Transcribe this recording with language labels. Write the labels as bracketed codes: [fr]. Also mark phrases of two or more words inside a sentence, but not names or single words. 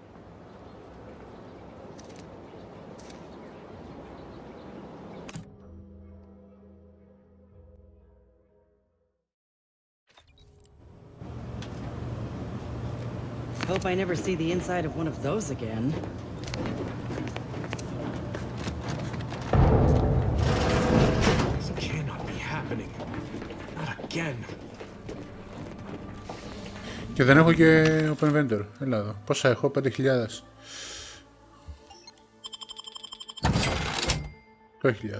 [en] Hope I never see the inside of one of those again. [el] Και δεν έχω και [en] open vendor. [el] Έλα εδώ. Πόσα έχω? 5.000. 8.000.